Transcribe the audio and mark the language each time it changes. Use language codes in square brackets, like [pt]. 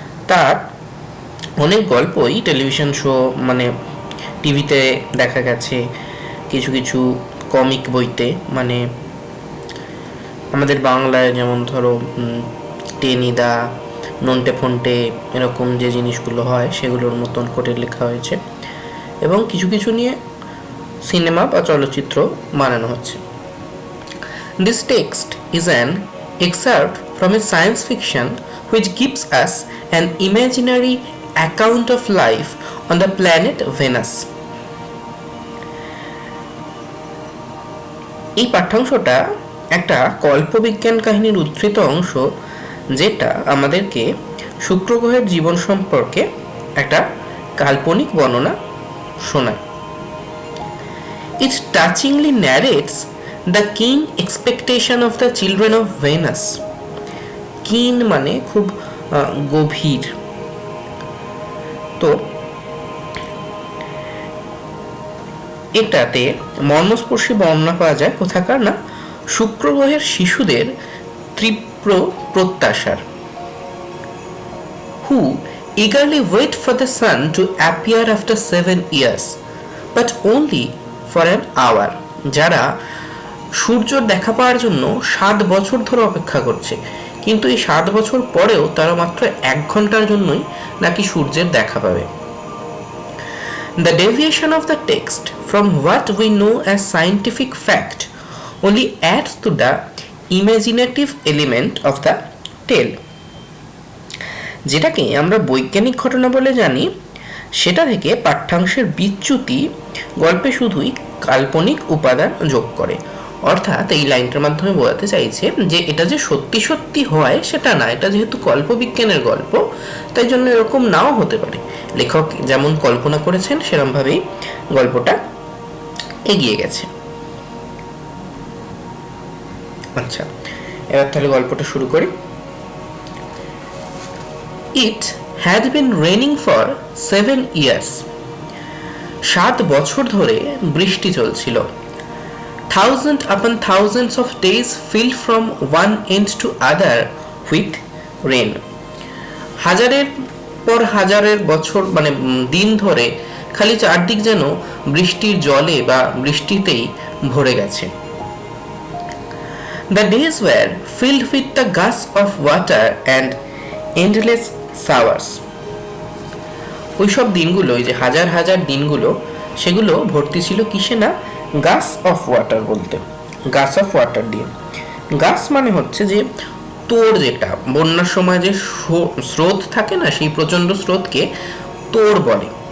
[bn] তার অনেক গল্পই টেলিভিশন শো মানে টিভিতে দেখা গেছে, কিছু কিছু কমিক বইতে, মানে আমাদের বাংলায় যেমন ধরো টেনিদা, নন্টে ফন্টে, এরকম যে জিনিসগুলো হয় সেগুলোর মতন করে লেখা হয়েছে, এবং কিছু কিছু নিয়ে সিনেমা বা চলচ্চিত্র বানানো হচ্ছে। [en] This text is an excerpt from a science fiction which gives us an imaginary account of life on the planet Venus. [bn] এই পাঠ্যাংশটা একটা কল্পবিজ্ঞান কাহিনীর উদ্ধৃত অংশ, যেটা আমাদেরকে শুক্র গ্রহের জীবন সম্পর্কে একটা কাল্পনিক বর্ণনা শোনায়। [en] It touchingly narrates the keen expectation of the children of Venus. [bn] keen মানে খুব গভীর, তো এটাতে মর্মস্পর্শী বর্ণনা পাওয়া যায় কোথাকার না, শুক্র গ্রহের শিশুদের তীব্র প্রত্যাশার। who [en] eagerly wait for the sun to appear after 7 years, but only for an hour. [bn] যারা সূর্যর দেখা পাওয়ার জন্য 7 বছর ধরে অপেক্ষা করছে, কিন্তু এই 7 বছর পরেও তারা মাত্র 1 ঘন্টার জন্যই নাকি সূর্যের দেখা পাবে। [en] The deviation of the text from what we know as scientific fact only adds to the imaginative element of the tale. [bn] যেটাকে আমরা বৈজ্ঞানিক ঘটনা বলে জানি, সেটা থেকে পাঠ্যাংশের বিচ্যুতি গল্পে শুধুই কাল্পনিক উপাদান যোগ করে। অর্থাৎ এই লাইনটার মাধ্যমে বোঝাতে চাইছে যে এটা যে সত্যি সত্যি হয় সেটা না, এটা যেহেতু কল্পবিজ্ঞানের গল্প তাই জন্য এরকম নাও হতে পারে। লেখক যেমন কল্পনা করেছেন সেরকমভাবেই গল্পটা এগিয়ে গেছে। আচ্ছা, এবার তাহলে গল্পটা শুরু করি। [en] It had been raining for 7 years. [bn] 7 বছর ধরে বৃষ্টি চলছিল। [en] Thousands upon thousands of days filled from one end to other with rain. [bn] হাজারের পর হাজারের বছর মানে দিন ধরে খালি চারদিক যেন বৃষ্টির জলে বা বৃষ্টিতেই ভরে গেছে। [en] The days were filled with the gusts of water and endless showers. [bn] ওই সব দিনগুলো, যে হাজার হাজার দিনগুলো, সেগুলো ভর্তি ছিল কিসে না, গাস অফ ওয়াটার বলতে, গাস অফ ওয়াটার দিয়ে। গাস মানে হচ্ছে যে তোড়, যেটা বন্যার সময় যে স্রোত থাকে না, সেই প্রচণ্ড স্রোতকে তোড় বলে।